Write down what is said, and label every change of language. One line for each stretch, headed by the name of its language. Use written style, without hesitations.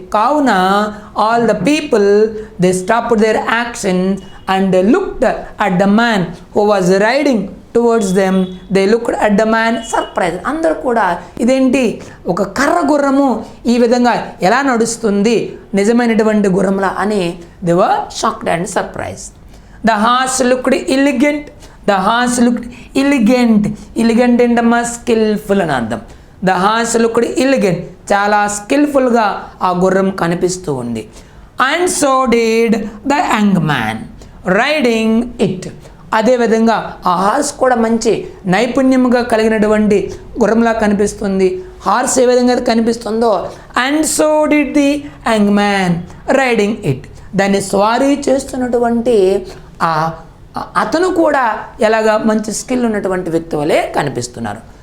Telugu: కావున
English: All the people they stopped their action and looked at the man who was riding towards them. They looked at the man surprise.
Telugu: అందరూ కూడా ఇదేంటి, ఒక కర్ర గుర్రము ఈ విధంగా ఎలా నడుస్తుంది నిజమైనటువంటి గుర్రంలా అని
English: They were shocked and surprise. The horse looked elegant. The horse looked elegant.
Telugu: Elegant ఏంటమ్మా, స్కిల్ఫుల్ అని అర్థం.
English: The horse looked elegant.
Telugu: చాలా స్కిల్ఫుల్గా ఆ గుర్రం కనిపిస్తూ ఉంది.
English: And so did the young man riding it.
Telugu: అదేవిధంగా ఆ హార్స్ కూడా మంచి నైపుణ్యంగా కలిగినటువంటి గుర్రంలా కనిపిస్తుంది. హార్స్ ఏ విధంగా కనిపిస్తుందో
English: And so did the young man riding it.
Telugu: దాన్ని స్వారీ చేస్తున్నటువంటి అతను కూడా ఎలాగా మంచి స్కిల్ ఉన్నటువంటి వ్యక్తి వలె కనిపిస్తున్నారు.